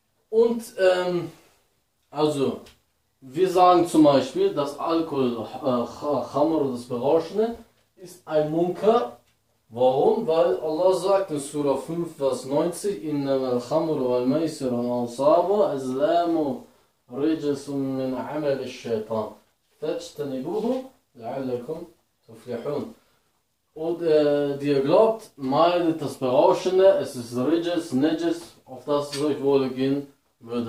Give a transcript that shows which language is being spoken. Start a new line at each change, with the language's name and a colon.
German: Und, also, wir sagen zum Beispiel, dass Alkohol, Khamr, das Berauschende, ist ein Munkar. Warum? Weil Allah sagt in Surah 5, Vers 90,
Arabic: إِنَّمَا الْخَمْرُ وَالْمَيْسِرُ وَالْأَنْصَابُ أَزْلَامُ رِجَسٌ مِّنْ عَمَلِ الشَّيْطَانِ فَاجْتَنِبُوهُ لَعَلَّكُمْ تُفْلِحُونَ.
German: Und die glaubt, meidet das Berauschende, es ist Rijas, Najas, auf das es euch wohl gehen würde.